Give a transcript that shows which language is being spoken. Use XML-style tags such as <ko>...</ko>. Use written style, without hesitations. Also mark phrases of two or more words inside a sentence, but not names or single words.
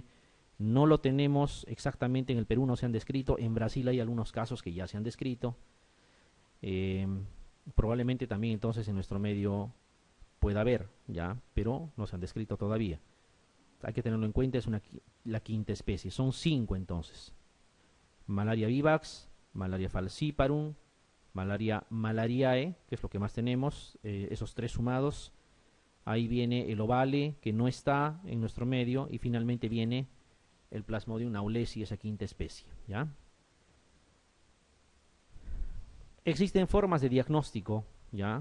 <es>No lo tenemos exactamente en el Perú, no se han descrito. En Brasil hay algunos casos que ya se han descrito. Probablemente también entonces en nuestro medio pueda haber, ya, pero no se han descrito todavía. Hay que tenerlo en cuenta, es la quinta especie. Son 5 entonces. Malaria vivax, malaria falciparum, malaria malariae, que es lo que más tenemos, esos 3 sumados. Ahí viene el ovale, que no está en nuestro medio, y finalmente viene el Plasmodium naulesi, esa quinta especie, ¿ya? Existen formas de diagnóstico, ¿ya?</es>